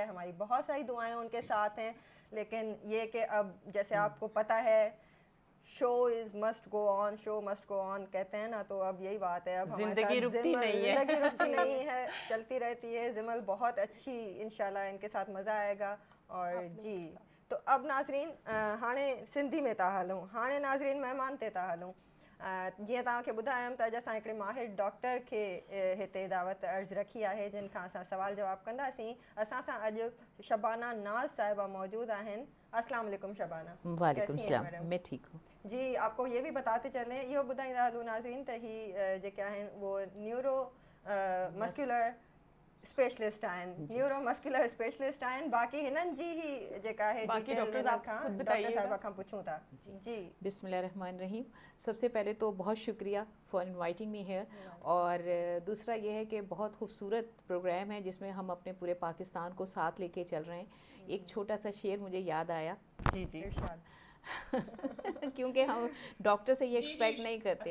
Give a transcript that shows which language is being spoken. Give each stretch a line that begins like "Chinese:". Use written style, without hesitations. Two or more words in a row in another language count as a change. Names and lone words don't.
Urdu: ہماری بہت ساری دعائیں ان کے ساتھ ہیں، لیکن یہ کہ اب جیسے آپ کو پتا ہے
English: show must go on
Urdu: کہتے ہیں نا، تو اب یہی بات ہے. اب زندگی رکتی نہیں ہے, زندگی رکتی نہیں ہے، چلتی رہتی ہے۔ جمل بہت اچھی، ان شاء اللہ ان کے ساتھ مزہ آئے گا. اور جی تو اب ناظرین
Sindhi: हाणे सिंधी में था हलूं। हाणे नाजरीन महिमान ते था हलूं। जीअं तव्हांखे ॿुधायमि त अॼु असां हिकिड़े माहिर डॉक्टर खे हिते दावत अर्ज़ु रखी आहे जिन खां असां सवाल जवाब कंदासीं। असां सां अॼु शबाना नाज़ साहिबा मौजूद आहिनि।
Arabic: السلام عليكم شبانة. وعليكم سلام,
Urdu: میں ٹھیک ہوں جی۔ آپ کو یہ بھی بتاتے چلیں,
Sindhi: इहो ॿुधाईंदा हलूं नाज़रीन त ही जेके आहिनि वो
English: neuro muscular specialist
Sindhi: आहिनि,
English: neuro muscular specialist
Sindhi: आहिनि। बाक़ी हिननि जी ही जेका आहे बाकी डॉक्टर साहिबा खां पुछूं था। जी
Urdu: بسم اللہ الرحمن الرحیم۔ سب سے پہلے تو بہت شکریہ
English: for inviting me here
Urdu: اور دوسرا یہ ہے کہ بہت خوبصورت پروگرام ہے جس میں ہم اپنے پورے پاکستان کو ساتھ لے کے چل رہے ہیں. ایک چھوٹا سا شعر مجھے یاد آیا. جی جی کیونکہ ہم ڈاکٹر سے یہ ایکسپیکٹ نہیں کرتے.